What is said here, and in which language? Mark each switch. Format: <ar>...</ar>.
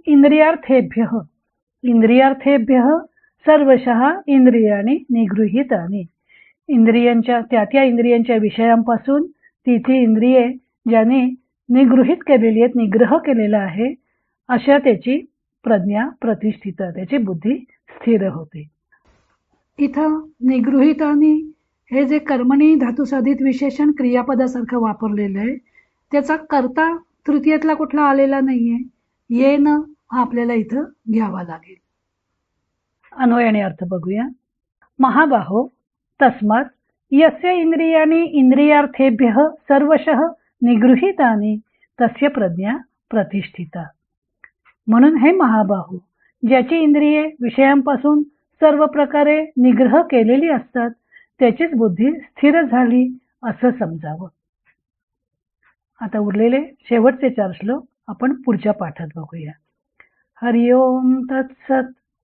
<sa>इंद्रियार्थेभ्यः, इंद्रियार्थेभ्यः सर्वशः इंद्रियाणी निगृहीतानी,</sa> <mr>इंद्रियांच्या त्या इंद्रियांच्या विषयांपासून ती इंद्रिये ज्याने निगृहीत केलेली आहेत, निग्रह केलेला आहे, अशा त्याची प्रज्ञा प्रतिष्ठित, त्याची बुद्धी स्थिर होते. इथं निगृहीतानी हे जे कर्मणी धातुसाधित विशेषण क्रियापदासारखं वापरलेलं आहे त्याचा कर्ता तृतीयातला कुठला आलेला नाहीये. येन हा आपल्याला इथं घ्यावा लागेल. अन्वय आणि अर्थ बघूया.</mr> <sa>महाबाहो तस्मात् यस्य इंद्रियाणि इंद्रियार्थेभ्यः सर्वशः निगृहीतानि तस्य प्रज्ञा प्रतिष्ठिता.</sa> <mr>म्हणून हे महाबाहो, ज्याची इंद्रिये विषयांपासून सर्व प्रकारे निग्रह केलेली असतात त्याचीच बुद्धी स्थिर झाली असं समजावं. आता उरलेले शेवटचे 4 श्लोक आपण पुढच्या पाठात बघूया.</mr> <sa>हरि ओम तत्सत.</sa>